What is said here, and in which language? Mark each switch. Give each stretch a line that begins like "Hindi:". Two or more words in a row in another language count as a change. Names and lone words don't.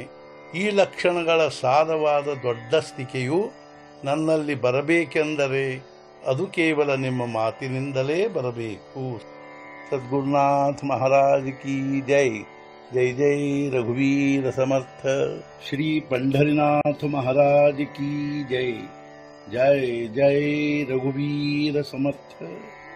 Kannada: ಈ ಲಕ್ಷಣಗಳ ಸಾರವಾದ ದೊಡ್ಡ ಸ್ಥಿತಿಯು ನನ್ನಲ್ಲಿ ಬರಬೇಕೆಂದರೆ ಅದು ಕೇವಲ ನಿಮ್ಮ ಮಾತಿನಿಂದಲೇ ಬರಬೇಕು.
Hindi: सद्गुरुनाथ महाराज् कि जै.
Marathi: जै जै रघुवीर समर्थ.
Hindi: ಶ್ರೀ पंढरीनाथ महाराज की जय.
Marathi: जय जय रघुवीर समर्थ.